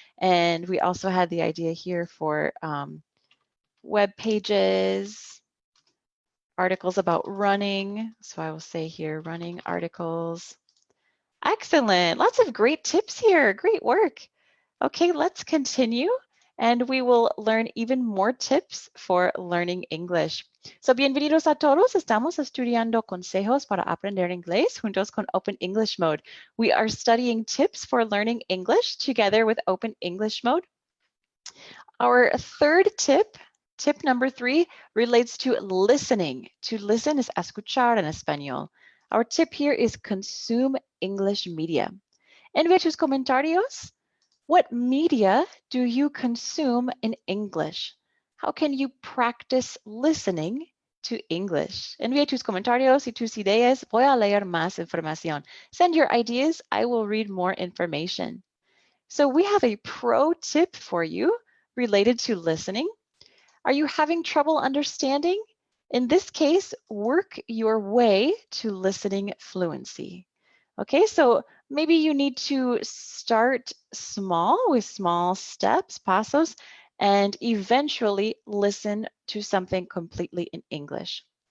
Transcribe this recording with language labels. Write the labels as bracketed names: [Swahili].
[English] And we also had the idea here for web pages, articles about running. So I will say here, running articles. Excellent, lots of great tips here, great work. Okay, let's continue and we will learn even more tips for learning English. [Spanish] So, bienvenidos a todos. Estamos estudiando consejos para aprender inglés juntos con Open English Mode. [English] We are studying tips for learning English together with Open English Mode. Our third tip, tip number 3, relates to listening. To listen is [Spanish] escuchar en español. [English] Our tip here is consume English media. [Spanish] Envía tus comentarios. [English] What media do you consume in English? How can you practice listening to English? [Spanish] Envía tus comentarios y tus ideas. Voy a leer más información. [English] Send your ideas. I will read more information. So we have a pro tip for you related to listening. Are you having trouble understanding? In this case, work your way to listening fluency. Okay, so maybe you need to start small with small steps, pasos, and eventually listen to something completely in English.